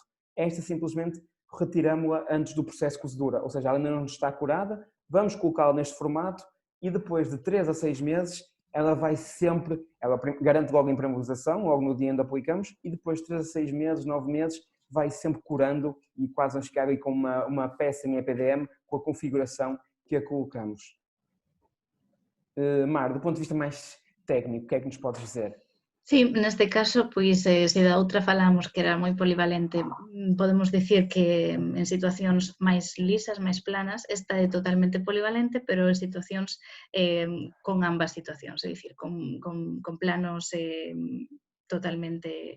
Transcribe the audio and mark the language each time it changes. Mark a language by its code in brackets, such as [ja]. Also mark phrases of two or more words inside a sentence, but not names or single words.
[pt] Esta simplesmente retiramos-la antes do processo de cozedura, ou seja, ela ainda não está curada, vamos colocá-la neste formato e depois de 3 a 6 meses ela vai sempre, ela garante logo a impermeabilização, logo no dia onde aplicamos, e depois de 3 a 6 meses, 9 meses, vai sempre curando e quase vamos ficar aí com uma peça em EPDM com a configuração que a colocamos. Mar, do ponto de vista mais técnico, o que é que nos podes dizer? [gl] Sí, neste caso, pois, se da outra falamos que era moi polivalente, podemos dicir que en situacións máis lisas, máis planas, esta é totalmente polivalente, pero en situacións con ambas situacións, é dicir, con planos totalmente